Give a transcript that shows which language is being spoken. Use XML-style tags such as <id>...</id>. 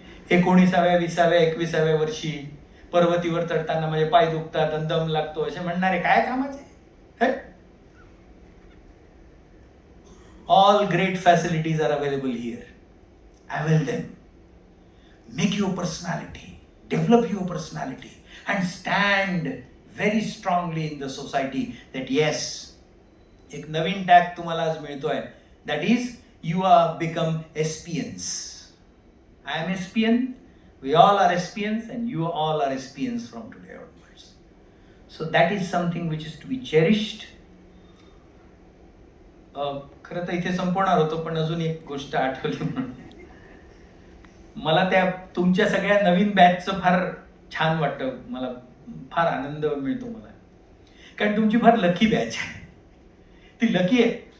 <mr>19व्या, 20व्या, 21व्या वर्षी पर्वतीवर चढताना माझे पाय दुखतात आणि दम लागतो असे म्हणणारे काय कामाचे.</mr> <en>All great facilities are available here. Avail them. Make your personality, develop your personality, and stand very strongly in the society that yes,</en> <mr>एक नवीन टॅग तुम्हाला आज मिळतोय.</mr> <en>That is, you are become SPNs. I am SPN. We all are SPNs, and you all are SPNs from today onwards. So that is something which is to be cherished.</en> <mr>खरं तर इथे संपवणार होतो पण अजून एक गोष्ट आठवली म्हणून मला त्या तुमच्या सगळ्या नवीन बॅचचं फार छान वाटतं. मला फार आनंद मिळतो मला, कारण तुमची फार लकी बॅच आहे. ती लकी आहे.</mr>